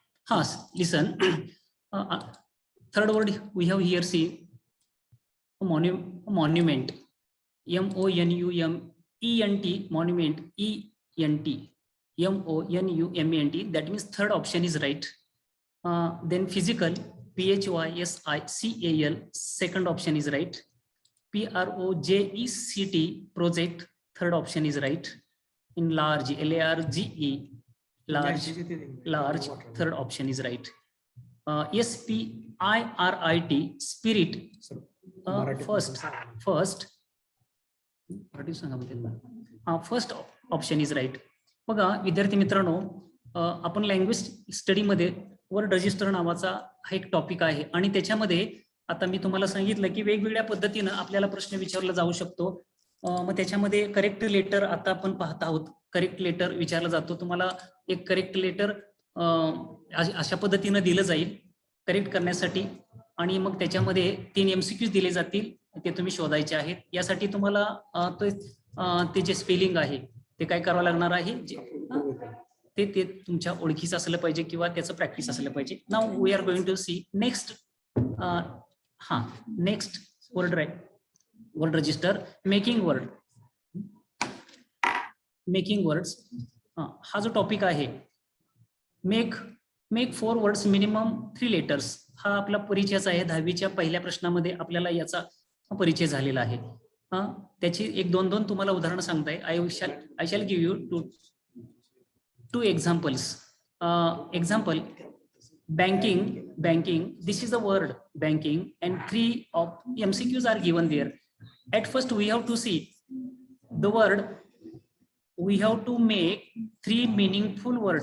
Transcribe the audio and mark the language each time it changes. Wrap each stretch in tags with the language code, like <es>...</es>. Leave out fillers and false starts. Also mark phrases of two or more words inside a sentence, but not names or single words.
<en>Listen. Third word we have here, see, monument. M-O-N-U-M-E-N-T, monument, E-N-T, M-O-N-U-M-E-N-T. That means third option is right. Then physical, P-H-Y-S-I-C-A-L, second option is right. P-R-O-J-E-C-T, project, third option is right. In large, L-A-R-G-E, large, third option is right. S-P-I-R-I-T, spirit, first option is right.</en> <mr>बघा विद्यार्थी मित्रांनो, आपण</mr> <en>language studyमध्ये word register</en> <mr>नावाचा हा एक टॉपिक आहे आणि त्याच्यामध्ये आता मी तुम्हाला सांगितलं की वेगवेगळ्या पद्धतीनं आपल्याला प्रश्न विचारला जाऊ शकतो. मग त्याच्यामध्ये</mr> <en>correct letter</en> <mr>आता आपण पाहत आहोत.</mr> <en>correct letter</en> <mr>विचारला जातो. तुम्हाला एक</mr> <en>correct letter</en> <mr>अशा पद्धतीनं दिलं जाईल करेक्ट करण्यासाठी आणि मग त्याच्यामध्ये 3 MCQs दिले जातील, ते तुम्ही शोधायचे आहेत. यासाठी तुम्हाला ते जे स्पेलिंग आहे ते काय करावं लागणार आहे, ते तुमच्या ओळखीचं असलं पाहिजे किंवा त्याचं प्रॅक्टिस असलं पाहिजे.</mr> <en>Now we are going to see next. Next word register, making words.</en> <mr>हा जो टॉपिक आहे,</mr> <en>make 4 words minimum 3 letters,</en> <mr>हा आपला परिचयच आहे. 10वीच्या पहिल्या प्रश्नामध्ये आपल्याला याचा परिचय झालेला आहे. त्याची 1-2 तुम्हाला उदाहरणं सांगताय.</mr> <en>I shall give you two examples. Example, banking. This is the word banking, and 3 of MCQs are given there. At first, we have to see the word. We have to make 3 meaningful word.</en>